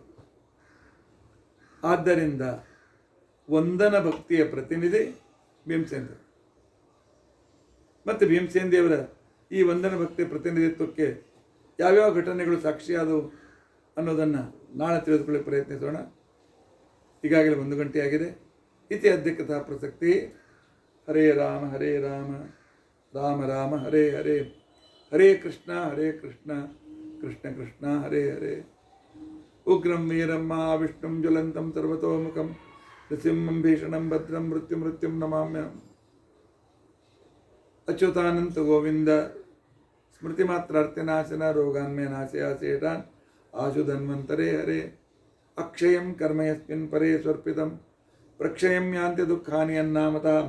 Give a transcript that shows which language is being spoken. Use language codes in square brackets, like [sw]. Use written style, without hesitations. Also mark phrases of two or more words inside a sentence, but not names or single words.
[kn] ಆದ್ದರಿಂದ ವಂದನ ಭಕ್ತಿಯ ಪ್ರತಿನಿಧಿ ಭೀಮಸೇನದೇವರು. ಮತ್ತು ಭೀಮಸೇನದೇವರ ಈ ವಂದನ ಭಕ್ತಿಯ ಪ್ರತಿನಿಧಿತ್ವಕ್ಕೆ ಯಾವ್ಯಾವ ಘಟನೆಗಳು ಸಾಕ್ಷಿಯಾದವು ಅನ್ನೋದನ್ನು ನಾಳೆ ತಿಳಿದುಕೊಳ್ಳಿ ಪ್ರಯತ್ನಿಸೋಣ. ಈಗಾಗಲೇ 1 ಗಂಟೆ ಆಗಿದೆ. [sa] ಇತಿ ಅದ್ಯ ಕಥಾ ಪ್ರಸಕ್ತಿ. ಹರೇ ರಾಮ ರಾಮ ರಾಮ ಹರೇ ಹರೇ, ಹರೇ ಕೃಷ್ಣ ಕೃಷ್ಣ ಕೃಷ್ಣ ಹರೇ ಹರೇ. ಉಗ್ರಂ ವೀರಂ ಮಹಾವಿಷ್ಣುಂ ಜ್ವಲಂತಂ ಸರ್ವತೋಮುಖಂ ನೃಸಿಂಹಂ ಭೀಷಣಂ ಭದ್ರಂ ಮೃತ್ಯುಂ ನಮಾಮ್ಯಹಂ. ಅಚ್ಯುತಾನಂತ ಗೋವಿಂದ ಸ್ಮೃತಿಮಾತ್ರಾರ್ಥನಾಶನ ರೋಗಾನ್ಮೇ ನಾಶಯಾಶೇಷಾನ್ ಆಶು ಧನ್ವಂತರೇ ಹರೇ. ಅಕ್ಷಯಂ ಕರ್ಮ ಯಸ್ಮಿನ್ ಪರೇ ಸ್ವರ್ಪಿತಂ ಪ್ರಕ್ಷಯಂ ಯಾಂತಿ ದುಃಖಾನಿ ಅನ್ನಾಮತಾಂ.